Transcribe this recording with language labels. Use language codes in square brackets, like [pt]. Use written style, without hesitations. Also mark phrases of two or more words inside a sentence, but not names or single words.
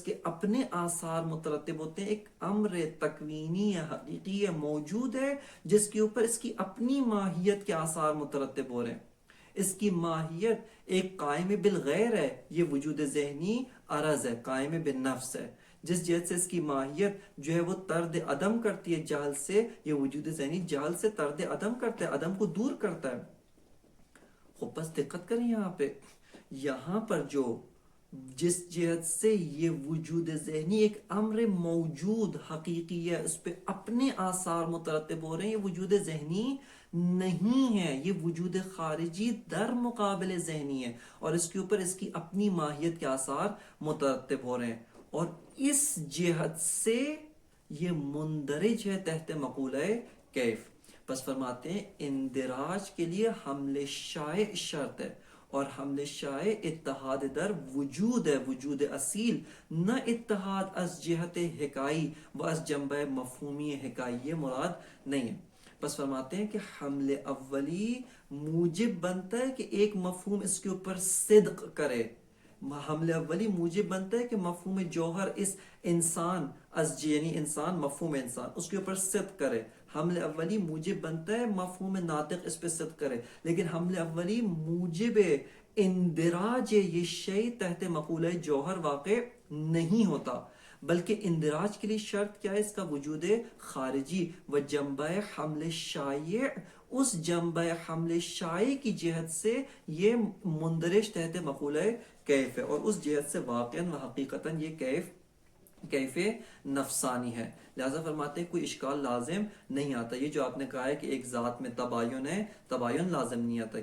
[ur] کے اپنے آثار مترتب ہوتے ہیں ایک امر تکوینی یا حقیقی موجود ہے جس کے اوپر اس کی اپنی ماہیت کے آثار مترتب ہو رہے ہیں، اس کی ماہیت ایک قائم بالغیر ہے، یہ وجود ذہنی عرض ہے، قائم بالنفس ہے، جس جہت سے اس کی ماہیت جو ہے وہ طرد عدم کرتی ہے جہل سے، یہ وجود ذہنی جہل سے طرد عدم کرتا ہے، عدم کو دور کرتا ہے۔ خوب بس دقت کریں یہاں پر جو جس جہت سے یہ وجود ذہنی ایک امر موجود حقیقی ہے، اس پہ اپنے آثار مترتب ہو رہے ہیں، یہ وجود ذہنی نہیں ہے، یہ وجود خارجی در مقابل ذہنی ہے، اور اس کے اوپر اس کی اپنی ماہیت کے آثار مترتب ہو رہے ہیں، اور اس جہت سے یہ مندرج ہے تحت مقولہ کیف۔ پس فرماتے ہیں اندراج کے لیے حمل شائع شرط ہے، اور حمل شائع اتحاد در وجود ہے، وجود اصیل، نہ اتحاد از جہت حکائی و از جنبہ مفہومی حکائی، یہ مراد نہیں ہے۔ بس فرماتے ہیں کہ حمل اولی موجب بنتا ہے کہ ایک مفہوم اس کے اوپر صدق کرے، حمل اولی موجب بنتا ہے کہ مفہوم جوہر اس انسان یعنی انسان مفہوم انسان اس کے اوپر صدق کرے، حمل اولی موجب بنتا ہے مفہوم ناطق اس پہ صدق کرے، لیکن حمل اولی موجب اندراج یہ شیء تحت مقولہ جوہر واقع نہیں ہوتا، بلکہ اندراج کے لیے شرط کیا ہے؟ اس کا وجود خارجی و جنبہ حمل شائع، اس جنبہ حمل شائع کی جہت سے یہ مندرج تحت مقولہ کیف ہے، اور اس جہت سے واقعاً و حقیقتاً یہ کیف نفسانی ہے۔ لہذا فرماتے ہیں کوئی اشکال لازم نہیں آتا۔ یہ جو آپ نے کہا ہے کہ ایک ذات میں تباین ہے، تباین لازم نہیں آتا۔